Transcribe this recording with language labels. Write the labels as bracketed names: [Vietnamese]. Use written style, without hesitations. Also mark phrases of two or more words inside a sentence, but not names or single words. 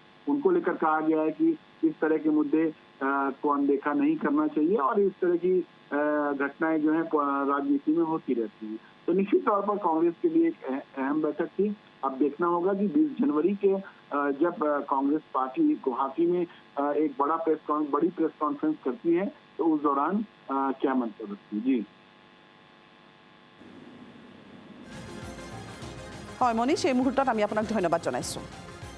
[Hindi] उनको लेकर कहा गया है कि इस तरह के मुद्दे को अनदेखा नहीं करना चाहिए और इस तरह की घटनाएं जो है राजनीति में होती रहती हैं। तो निश्चित तौर पर कांग्रेस के लिए एक अहम बैठक थी। अब देखना होगा कि 20 जनवरी के जब कांग्रेस पार्टी गुवाहाटी में एक बड़ी [English] press conference [Hindi] करती है तो उस दौरान क्या मंतव्य रखती है। जी [Assamese] হয় মনীষ, এই মুহূৰ্তত আমি আপোনাক ধন্যবাদ জনাইছোঁ।